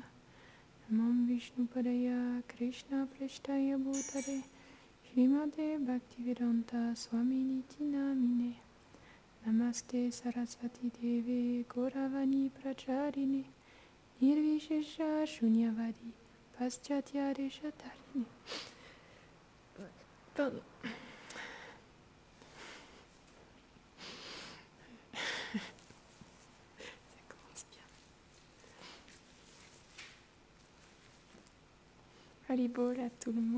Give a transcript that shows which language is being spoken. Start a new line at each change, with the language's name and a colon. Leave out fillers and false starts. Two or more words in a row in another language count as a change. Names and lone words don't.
Sanskrit: नमो विष्णुपादाय कृष्ण प्रेष्ठाय भूतले श्रीमते भक्तिवेदान्त स्वामिनिति नामिने. नमस्ते सारस्वते देवे गौरवाणी प्रचारिणे निर्विशेष शून्यवादि पाश्चात्य देशतारिणे.
French: Pardon. Ça commence bien. Haribol à tout le monde.